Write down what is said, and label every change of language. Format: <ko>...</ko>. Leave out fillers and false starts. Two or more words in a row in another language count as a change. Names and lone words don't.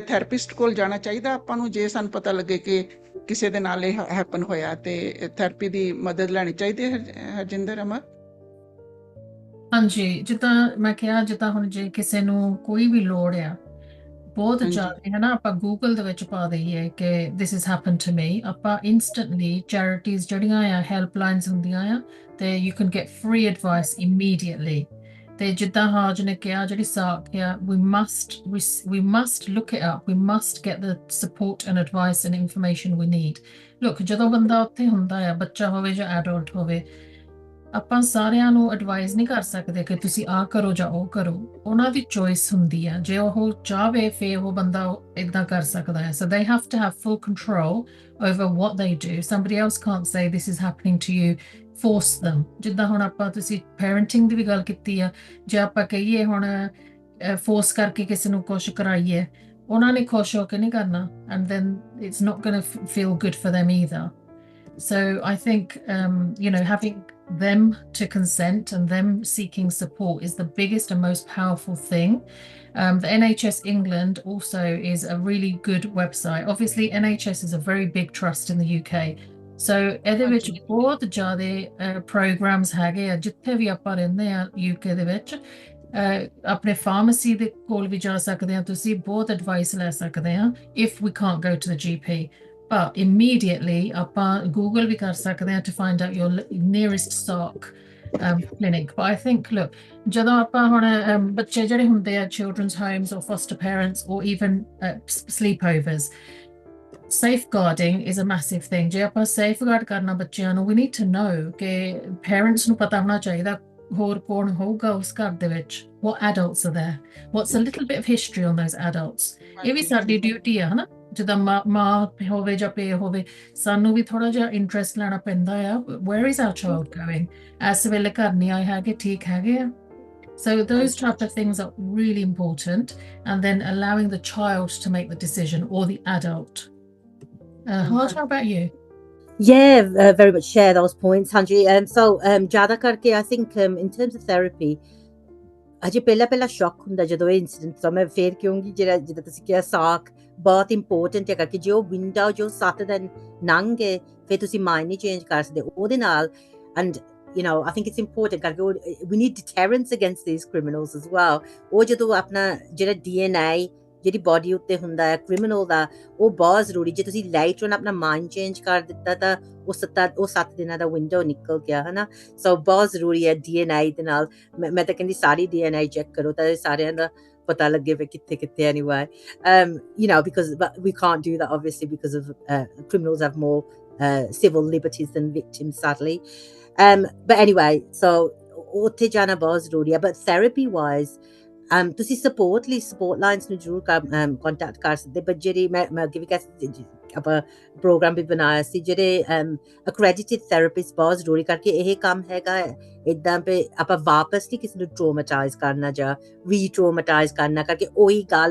<pa>ਥੈਰੇਪਿਸਟ ਕੋਲ ਜਾਣਾ ਚਾਹੀਦਾ ਆਪਾਂ ਨੂੰ ਜੇ ਸਾਨੂੰ ਪਤਾ ਲੱਗੇ ਕਿ ਕਿਸੇ ਦੇ ਨਾਲ ਇਹ ਹੈਪਨ ਹੋਇਆ, ਤੇ ਥੈਰੇਪੀ ਦੀ ਮਦਦ ਲੈਣੀ ਚਾਹੀਦੀ ਹੈ? ਹਰਜਿੰਦਰ, ਅਮਰ? ਹਾਂਜੀ, ਜਿੱਦਾਂ ਮੈਂ ਕਿਹਾ, ਜਿੱਦਾਂ ਹੁਣ ਜੇ ਕਿਸੇ ਨੂੰ ਕੋਈ ਵੀ ਲੋੜ ਆ ਬਹੁਤ ਜ਼ਿਆਦਾ, ਹੈ ਨਾ, ਆਪਾਂ ਗੂਗਲ ਦੇ ਵਿੱਚ ਪਾ ਦਈਏ ਕਿ</pa> <en>this has happened to me,</en> <pa>ਆਪਾਂ</pa> <en>instantly charities</en> <pa>ਜਿਹੜੀਆਂ ਆ ਹੈਲਪਲਾਈਨਸ ਹੁੰਦੀਆਂ ਆ, ਤੇ</pa> <en>you can get free advice immediately.</en> <pa>ਤੇ ਜਿੱਦਾਂ ਹਾਜ ਨੇ ਕਿਹਾ, ਜਿਹੜੀ ਸਾਖ ਆ,</pa> <en>we must look it up, we must get the support and advice and information we need. Look,</en> <pa>ਜਦੋਂ ਬੰਦਾ ਉੱਥੇ ਹੁੰਦਾ ਆ, ਬੱਚਾ ਹੋਵੇ ਜਾਂ ਐਡਲਟ ਹੋਵੇ, ਆਪਾਂ ਸਾਰਿਆਂ ਨੂੰ ਐਡਵਾਈਜ਼ ਨਹੀਂ ਕਰ ਸਕਦੇ ਕਿ ਤੁਸੀਂ ਆਹ ਕਰੋ ਜਾਂ ਉਹ ਕਰੋ। ਉਹਨਾਂ ਦੀ ਚੋਇਸ ਹੁੰਦੀ ਆ, ਜੇ ਉਹ ਚਾਹਵੇ ਫਿਰ ਉਹ ਬੰਦਾ ਇੱਦਾਂ ਕਰ ਸਕਦਾ ਹੈ।</pa> <en>ਸੋ they have to have full control over what they do. Somebody else can't say this is happening to you, force them.</en> <pa>ਜਿੱਦਾਂ ਹੁਣ ਆਪਾਂ ਤੁਸੀਂ ਪੈਰੈਂਟਿੰਗ ਦੀ ਵੀ ਗੱਲ ਕੀਤੀ ਆ, ਜੇ ਆਪਾਂ ਕਹੀਏ ਹੁਣ ਫੋਰਸ ਕਰਕੇ ਕਿਸੇ ਨੂੰ ਕੁਛ ਕਰਾਈਏ, ਉਹਨਾਂ ਨੇ ਖੁਸ਼ ਹੋ ਕੇ ਨਹੀਂ ਕਰਨਾ,</pa> <en>and then it's not going to feel good for them either. So I think, having them to consent and them seeking support is the biggest and most powerful thing. The NHS England also is a really good website. Obviously, NHS is a very big trust in the UK.</en> <pa>So ਇਹਦੇ ਵਿੱਚ ਬਹੁਤ ਜ਼ਿਆਦਾ programs ਹੈਗੇ ਆ, ਜਿੱਥੇ ਵੀ ਆਪਾਂ ਰਹਿੰਦੇ ਆ UK ਦੇ ਵਿੱਚ। ਆਪਣੇ ਫਾਰਮੇਸੀ ਦੇ ਕੋਲ ਵੀ ਜਾ ਸਕਦੇ ਆ ਤੁਸੀਂ, ਬਹੁਤ ਐਡਵਾਈਸ ਲੈ ਸਕਦੇ ਆ</pa> <en>if we can't go to the GP. But immediately</en> <pa>ਆਪਾਂ Google ਵੀ ਕਰ ਸਕਦੇ ਆ</pa> <en>to find out your nearest SARC clinic. But I think, look,</en> <pa>ਜਦੋਂ ਆਪਾਂ ਹੁਣ ਬੱਚੇ ਜਿਹੜੇ ਹੁੰਦੇ ਆ</pa> <en>children's homes or foster parents or even sleepovers, safeguarding is a massive thing.</en> <pa>ਜੇ ਆਪਾਂ safeguard ਕਰਨਾ ਬੱਚਿਆਂ ਨੂੰ,</pa> <en>we need to know</en> <pa>ਕਿ parents ਨੂੰ ਪਤਾ ਹੋਣਾ ਚਾਹੀਦਾ ਹੋਰ ਕੌਣ ਹੋਊਗਾ ਉਸ ਘਰ ਦੇ ਵਿੱਚ,</pa> <en>what adults are there, what's a little bit of history on those adults.</en> <pa>ਇਹ ਵੀ ਸਾਡੀ ਡਿਊਟੀ ਆ, ਹਨਾ, ਜਿੱਦਾਂ ਮਾਂ ਹੋਵੇ ਜਾਂ ਪਿਓ ਹੋਵੇ, ਸਾਨੂੰ ਵੀ ਥੋੜਾ ਜਿਹਾ ਇੰਟਰਸਟ ਲੈਣਾ ਪੈਂਦਾ ਆ,</pa> <en>where is our child going,</en> <pa>ਇਸ ਵੇਲੇ ਘਰ ਨਹੀਂ ਆਏ ਹੈਗੇ, ਠੀਕ ਹੈਗੇ ਆ?</pa> <en>So those type of things are really important, and then allowing the child to make the decision, or the adult. Harj, how about you? Yeah, very much share those points, Hanji. So</en> <pa>ਜ਼ਿਆਦਾ ਕਰਕੇ</pa> <en>I think in terms of therapy,</en> <pa>ਅਜੇ ਪਹਿਲਾ ਸ਼ੌਕ ਹੁੰਦਾ ਜਦੋਂ ਇਹ ਇਨਸੀਡੈਂਟ, ਤਾਂ ਮੈਂ ਫੇਰ ਕਹੂੰਗੀ ਜਿੱਦਾਂ ਤੁਸੀਂ ਕਿਹਾ ਸਾਕ ਬਹੁਤ ਇੰਪੋਰਟੈਂਟ ਹੈਗਾ, ਕਿ ਜੋ ਵਿੰਡੋ ਜੋ 7 ਦਿਨ ਲੰਘ ਗਏ ਫਿਰ ਤੁਸੀਂ ਮਾਈਂਡ ਨਹੀਂ ਚੇਂਜ ਕਰ ਸਕਦੇ ਉਹਦੇ ਨਾਲ।</pa> <en>ਐਂਡ I think it's important ਕਰਕੇ we need deterrence against these criminals as well.</en> <pa>ਉਹ ਜਦੋਂ ਆਪਣਾ ਜਿਹੜਾ DNA ਜਿਹੜੀ ਬੋਡੀ ਉੱਤੇ ਹੁੰਦਾ ਹੈ ਕ੍ਰਿਮੀਨਲ ਦਾ, ਉਹ ਬਹੁਤ ਜ਼ਰੂਰੀ। ਜੇ ਤੁਸੀਂ</pa> <en>light on</en> <pa>ਆਪਣਾ</pa> <en>mind change</en> <pa>ਕਰ ਦਿੱਤਾ ਤਾਂ ਉਹ 7 ਦਿਨਾਂ ਦਾ ਵਿੰਡੋ ਨਿਕਲ ਗਿਆ, ਹਨਾ। ਸੋ ਬਹੁਤ ਜ਼ਰੂਰੀ ਹੈ DNA ਦੇ ਨਾਲ। ਮੈਂ ਤਾਂ ਕਹਿੰਦੀ ਸਾਰੀ DNA ਚੈੱਕ ਕਰੋ ਤਾਂ ਸਾਰਿਆਂ ਦਾ ਪਤਾ ਲੱਗੇ ਵੀ ਕਿੱਥੇ ਕਿੱਥੇ anyway.</pa> <en>You know, because we can't do that obviously because of criminals have more civil liberties than victims, sadly. But anyway, so</en> <pa>ਉੱਥੇ ਜਾਣਾ ਬਹੁਤ ਜ਼ਰੂਰੀ ਹੈ।</pa> <en>But therapy wise,</en> <pa>ਤੁਸੀਂ</pa> <en>support lines</en> <pa>ਨੂੰ ਜ਼ਰੂਰ ਕੰਟੈਕਟ ਕਰ ਸਕਦੇ। ਬਟ ਜਿਹੜੀ ਮੈਂ ਅੱਗੇ ਵੀ ਆਪਾਂ ਪ੍ਰੋਗਰਾਮ ਵੀ ਬਣਾਇਆ ਸੀ, ਜਿਹੜੇ</pa> <en>accredited therapist</en> <pa>ਬਹੁਤ ਜ਼ਰੂਰੀ, ਕਰਕੇ ਇਹ ਕੰਮ ਹੈਗਾ ਇੱਦਾਂ ਵੀ ਆਪਾਂ ਵਾਪਸ ਨਹੀਂ ਕਿਸੇ ਨੂੰ ਟਰੋਮਾਟਾਈਜ਼ ਕਰਨਾ ਜਾਂ ਰੀ-ਟਰੋਮਾਟਾਈਜ਼ ਕਰਨਾ, ਕਰਕੇ ਉਹੀ ਗੱਲ।</pa>